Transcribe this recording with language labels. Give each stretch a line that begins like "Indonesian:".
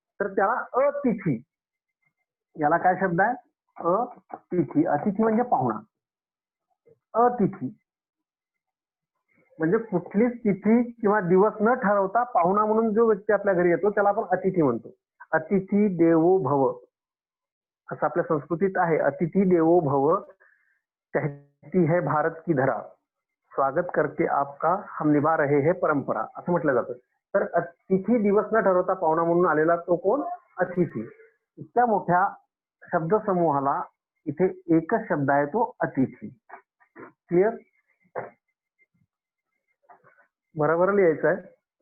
Marathi: तर त्याला अतिथी, याला काय शब्द आहे? अतिथी. अतिथी म्हणजे पाहुणा. अतिथी म्हणजे कुठलीच तिथी किंवा दिवस न ठरवता पाहुणा म्हणून जो व्यक्ती आपल्या घरी येतो त्याला आपण अतिथी म्हणतो. अतिथी देवो भव असं आपल्या संस्कृतीत आहे.
Hindi: अतिथी देवो भव, कहती है भारत की धरा, स्वागत करके आपका हम निभा रहे हैं परंपरा
Marathi: असं म्हटलं जातं. तर अतिथी दिवस न ठरवता पाहुणा म्हणून आलेला तो कोण? अतिथी. इतक्या मोठ्या शब्द समूहाला इथे एकच शब्द आहे तो अतिथी. क्लिअर? बरोबर लिहायचं आहे.